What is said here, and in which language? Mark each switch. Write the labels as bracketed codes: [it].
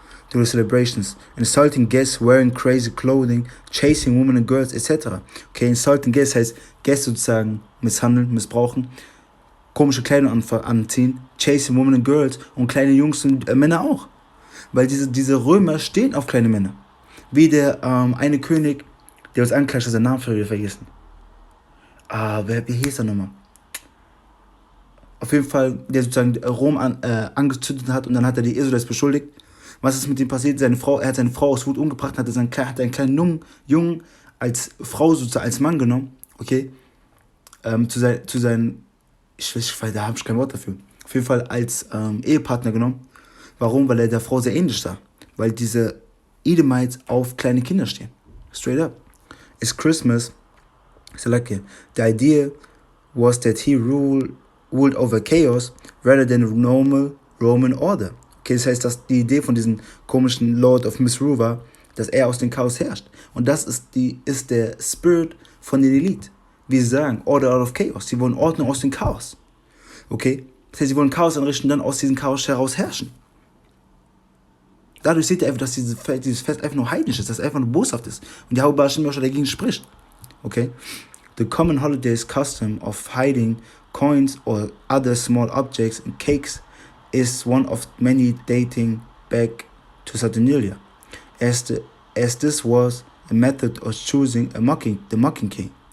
[en] During celebrations, insulting guests, wearing crazy clothing, chasing women and girls, etc. [de] Okay, [en] insulting guests [de] heißt Gäste sozusagen misshandeln, missbrauchen, komische Kleidung anziehen, [en] chasing women and girls [de] und kleine Jungs und Männer auch. Weil diese Römer stehen auf kleine Männer. Wie der eine König, der uns anklatscht, hat seinen Namen wieder vergessen. Wie hieß er nochmal? Auf jeden Fall, der sozusagen Rom angezündet hat und dann hat er die Israelis beschuldigt. Was ist mit ihm passiert? Er hat seine Frau aus Wut umgebracht, hat einen kleinen Jungen als Frau sozusagen, als Mann genommen, okay, zu seinen, da habe ich kein Wort dafür, auf jeden Fall als Ehepartner genommen. Warum? Weil er der Frau sehr ähnlich sah. Weil diese Edomites auf kleine Kinder stehen. [en] Straight up. It's Christmas. So like the idea was that he ruled over chaos rather than a normal Roman order. [de] Okay, das heißt, dass die Idee von diesem komischen Lord of Misrule war, dass er aus dem Chaos herrscht. Und das ist der Spirit von der Elite. Wie sie sagen, [en] Order out of Chaos. [de] Sie wollen Ordnung aus dem Chaos. Okay? Das heißt, sie wollen Chaos anrichten und dann aus diesem Chaos heraus herrschen. Dadurch seht ihr einfach, dass dieses Fest einfach nur heidnisch ist, dass es einfach nur boshaft ist. Und die Hauptbarer schon dagegen spricht. Okay? [en] The common holidays custom of hiding coins or other small objects in cakes is one of many dating back to Saturnalia, as this was a method of choosing the mocking king.